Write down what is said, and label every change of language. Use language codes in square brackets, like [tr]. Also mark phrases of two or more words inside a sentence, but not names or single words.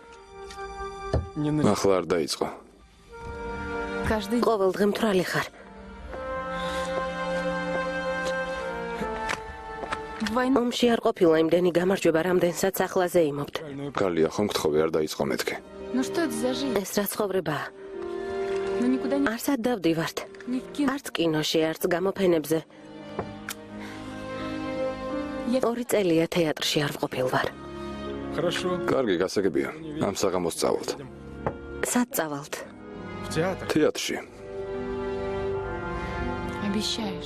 [ka] ახლა არ დაიწყო. [ru] Каждый день. [ka] ყოველ დღე მთვრალი ხარ. [ru] Война. [ka] ომში არ ყოფილა იმდენი გამარჯვება, რამდენსაც ახლაზე იმობთ. გალია, ხომ გთხოვე არ დაიწყო მეთქი. [ru] Ну что это за жизнь? [ka] ეს რა ცხოვრებაა? [ru] Ну никуда не... [ka] არსად დავდივართ. [ru] Ни в кино. [ka] არც კინოში, არც გამოფენებზე. [ru] Я... [ka] 2 წელია თეატრში არ ვყოფილვარ. კარგი, გასაგებია. ამ საღამოს წავალთ. სად წავალთ? თეატრში. [ru] Обещаешь.